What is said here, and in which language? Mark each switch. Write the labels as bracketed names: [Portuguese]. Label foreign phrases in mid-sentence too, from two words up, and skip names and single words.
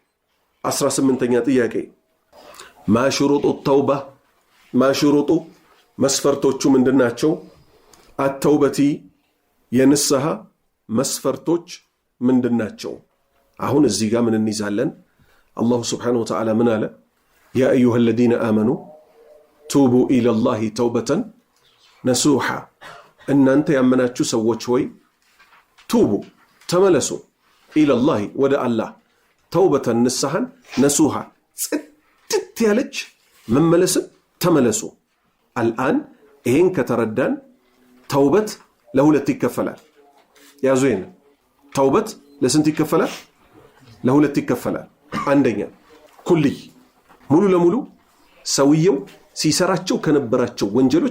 [Amharic] 18ኛ ጥያቄ [Arabic] ما شروط التوبة [Amharic] ማሽሩጡ መስፈርቶቹ ምንድናቸው አተውበቲ የንስሐ መስፈርቶች ምንድናቸው አሁን እዚህ ጋር ምን እንይዛለን [Arabic] الله سبحانه وتعالى [Amharic] ምን አለ [Arabic] يا أيها الذين آمنوا توبوا إلى الله توبة نصوحا [Amharic] እናንተ ያመናችሁ ሰዎች ሆይ ቱቡ ተመለሱ [Arabic] إلى الله [Amharic] ወደ አላህ ተውበተን ንስሐን ነሱሃ ጽድት ያለች መመለስን ተመለሱ አልአን ይሄን ከተረዳን ተውበት ለሁለት ይከፈላል ያዙ ይሄን ተውበት ለስንት ይከፈላል ለሁለት ይከፈላል አንደኛ ኩልይ ሙሉ ለሙሉ ሰውየው ሲሰራቸው ከነበራቸው ወንጀሎች